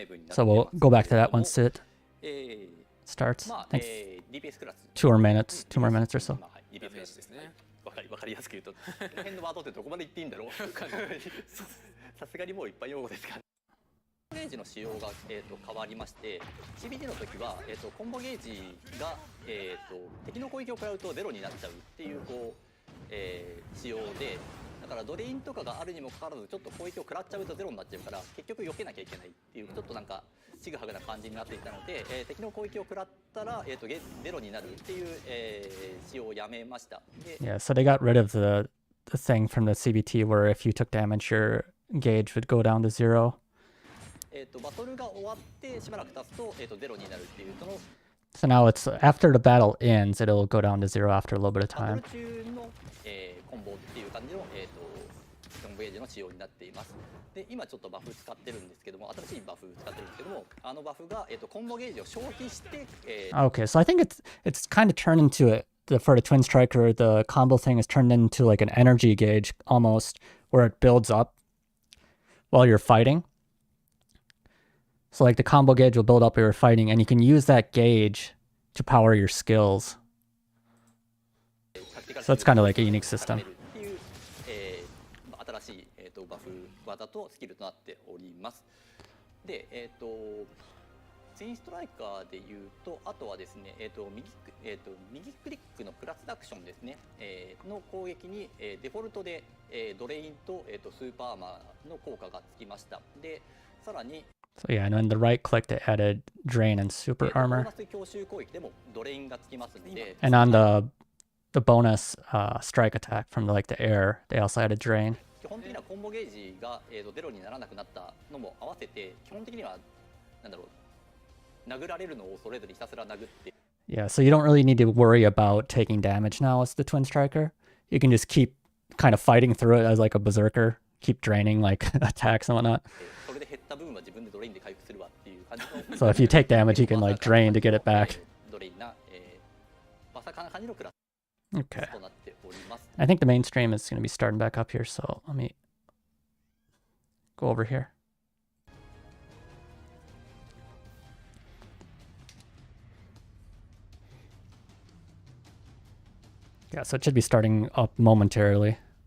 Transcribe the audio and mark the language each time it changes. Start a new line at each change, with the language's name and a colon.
English: So we'll go back to that once it starts. I think 2 more minutes or so.
Japanese: わかりやすく言うと、この辺のワードってどこまで言っていいんだろう。さすがにもういっぱい用語ですから。コンボゲージの仕様が、変わりまして、CBT の時は、コンボゲージが、敵の攻撃を食らうとゼロになっちゃうっていうこう、仕様で、だからドレインとかがあるにもかかわらずちょっと攻撃を食らっちゃうとゼロになっちゃうから結局避けなきゃいけないっていうちょっとなんかちぐはぐな感じになっていたので、敵の攻撃を食らったら、ゼロになるっていう、仕様をやめました。
English: Yeah, so they got rid of the thing from the CBT where if you took damage, your gauge would go down to 0.
Japanese: バトルが終わってしばらく経つと、ゼロになるっていうその。
English: So now it's after the battle ends, it'll go down to 0 after a little bit of
Japanese: バ
English: time.
Japanese: トル中の、コンボっていう感じの、コンボゲージの仕様になっています。で、今ちょっとバフ使ってるんですけども、新しいバフ使ってるんですけども、バフが、コンボゲージを消費して、
English: Okay, so I think it's kind of turned into for the Twin Striker, the combo thing is turned into like an energy gauge almost, where it builds up while you're fighting. So like the combo gauge will build up while you're fighting, and you can use that gauge to power your skills. So it's kind of like a unique system.
Japanese: っていう、新しい、バフ技とスキルとなっております。で、ツインストライカーでいうと、あとはですね、右クリックのプラスアクションですね、の攻撃に、デフォルトで、ドレインと、スーパーアーマーの効果がつきました。で、さらに、
English: So yeah, and then the right click they added drain and super armor.
Japanese: 強襲攻撃でもドレインがつきますので、
English: And on the bonus strike attack from like the air, they also added drain.
Japanese: 基本的にはコンボゲージが、ゼロにならなくなったのも合わせて、基本的にはなんだろう、殴られるのを恐れずにひたすら殴って。
English: Yeah, so you don't really need to worry about taking damage now as the Twin Striker. You can just keep kind of fighting through it as like a berserker, keep draining like attacks and whatnot.
Japanese: それで減った分は自分でドレインで回復するわっていう感じの。
English: So if you take damage, you can like drain to get it back.
Japanese: ドレインな、まさかな感じのクラス
English: Okay.
Japanese: となっております。
English: I think the main stream is going to be starting back up here, so let me go over here. Yeah, so it should be starting up momentarily.